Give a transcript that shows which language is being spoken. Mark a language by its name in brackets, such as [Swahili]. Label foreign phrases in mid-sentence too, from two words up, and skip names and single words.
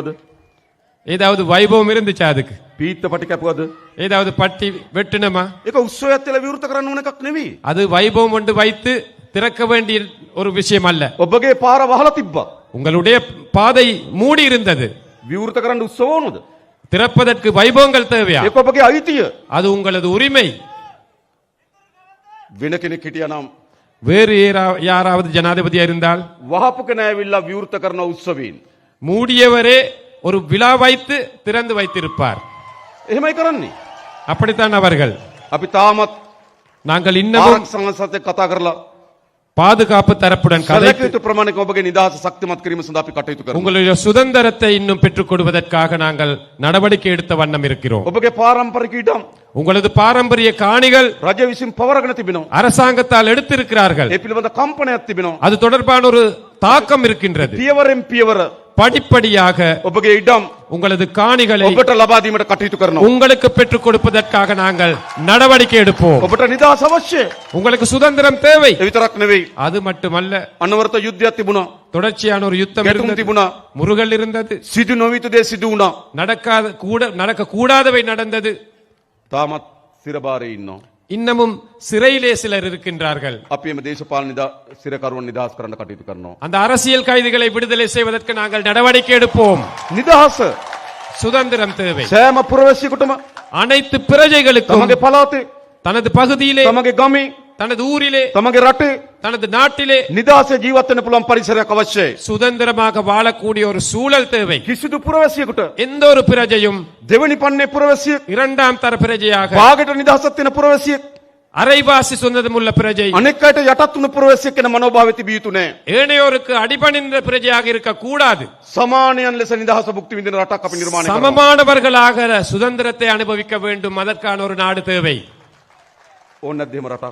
[Tamil] ஏதாவது வைபவம் இருந்துச்சா? அதுக்கு [Sinhala] පීත්ත පටි කැපුවද? [Tamil] ஏதாவது பட்டி வெட்டினமா? [Sinhala] ඒක උත්සවයක් කියලා විවෘත කරන්න ඕන එකක් නෙවෙයි. [Tamil] அது வைபவம் ஒன்று வைத்து திறக்க வேண்டிய ஒரு விஷயம் அல்ல. [Sinhala] ඔබගේ පාර වහලා තිබ්බා. [Tamil] உங்களுடைய பாதை மூடி இருந்தது. [Sinhala] විවෘත කරන්න උත්සව ඕනද? [Tamil] திறப்பதற்கு வைபவங்கள் தேவையா? [Sinhala] ඒක ඔබගේ අයිතිය. [Tamil] அது உங்களது உரிமை. [Sinhala] වෙන කෙනෙක් හිටියානම් [Tamil] வேறு யாராவது ஜனாதிபதியா இருந்தால் [Sinhala] වහපු කෙනා ඇවිල්ලා විවෘත කරන උත්සවයෙන් [Tamil] மூடியவரே ஒரு விழா வைத்து திறந்து வைத்திருப்பார். [Sinhala] එහෙමයි කරන්නේ. [Tamil] அப்படித்தான் அவர்கள். [Sinhala] අපි තාමත් [Tamil] நாங்கள் இன்னமும் [Sinhala] ආරක්ෂක සංසදේ කතා කරලා [Tamil] பாதுகாப்பு தரப்புடன் கதைத்து [Sinhala] සැලකිය යුතු ප්‍රමාණයක ඔබගේ නිදහස ශක්තිමත් කිරීම සඳහා අපි කටයුතු කරනවා. [Tamil] உங்களுடைய சுதந்திரத்தை இன்னும் பெற்றுக் கொடுப்பதற்காக நாங்கள் நடவடிக்கை எடுத்த வண்ணம் இருக்கிறோம். [Sinhala] ඔබගේ පාරම්පරික ඉඩම් [Tamil] உங்களது பாரம்பரிய காணிகள் [Sinhala] රජ විසින් පවරගෙන තිබෙනවා. [Tamil] அரசாங்கத்தால் எடுத்திருக்கிறார்கள். [Sinhala] ඒ පිළිබඳ කම්පනයක් තිබෙනවා. [Tamil] அது தொடர்பான ஒரு தாக்கம் இருக்கின்றது. [Sinhala] පියවරෙන් පියවර [Tamil] படிப்படியாக [Sinhala] ඔබගේ ඉඩම් [Tamil] உங்களது காணிகளை [Sinhala] ඔබට ලබා දීමට කටයුතු කරනවා. [Tamil] உங்களுக்கு பெற்றுக் கொடுப்பதற்காக நாங்கள் நடவடிக்கை எடுப்போம். [Sinhala] ඔබට නිදහස අවශ්‍යයි. [Tamil] உங்களுக்கு சுதந்திரம் தேவை. [Sinhala] ඒ විතරක් නෙවෙයි. [Tamil] அது மட்டுமல்ல, [Sinhala] අනවරත යුද්ධයක් තිබුණා. [Tamil] தொடர்ச்சியான ஒரு யுத்தம் [Sinhala] ගැටුම් [Tamil] இருந்தது. [Sinhala] තිබුණා. [Tamil] முருகல் இருந்தது. [Sinhala] සිදු නොවිතු දේ සිදු වුණා. [Tamil] நடக்க கூடாதவை நடந்தது. [Sinhala] තාමත් සිරබාරේ ඉන්නවා. [Tamil] இன்னமும் சிறையிலே சிலர் இருக்கின்றார்கள். [Sinhala] අපි මේ දේශපාලන සිරකරුවන් නිදහස් කරන්න කටයුතු කරනවා. [Tamil] அந்த அரசியல் கைதிகளை விடுதலை செய்வதற்கு நாங்கள் நடவடிக்கை எடுப்போம். [Sinhala] නිදහස [Tamil] சுதந்திரம் தேவை. [Sinhala] සෑම පුරවැසියෙකුටම [Tamil] அனைத்து பிரஜைகளுக்கும் [Sinhala] තමගේ පළාතේ, [Tamil] தனது பகுதியிலே, [Sinhala] තමගේ ගමේ, [Tamil] தனது ஊரிலே, [Sinhala] තමගේ රටේ [Tamil] தனது நாட்டிலே [Sinhala] නිදහසේ ජීවත් වෙන්න පුළුවන් පරිසරයක් අවශ්‍යයි. [Tamil] சுதந்திரமாக வாழக்கூடிய ஒரு சூழல் தேவை. [Sinhala] කිසිදු පුරවැසියෙකුට [Tamil] எந்த ஒரு பிரஜையும் [Sinhala] දෙවනි පන්නේ පුරවැසියෙක්, [Tamil] இரண்டாம் தர பிரஜையாக, [Sinhala] භාගයට නිදහසක් තියෙන පුරවැසියෙක් [Tamil] அரைவாசி சொந்தமுள்ள பிரஜை [Sinhala] අනෙක් අයට යටත් වුණු පුරවැසියෙක් වෙන මනෝභාවය තිබිය යුතු නෑ. [Tamil] ஏனையோருக்கு அடிபணிந்த பிரஜையாக இருக்க கூடாது. [Sinhala] සමානයන් ලෙස නිදහස භුක්ති විඳින රටක් අපි නිර්මාණය කරනවා. [Tamil] சமமானவர்களாக சுதந்திரத்தை அனுபவிக்க வேண்டும். அதற்கான ஒரு நாடு தேவை. [Sinhala] ඕන නැද්ද එහෙම රටක්?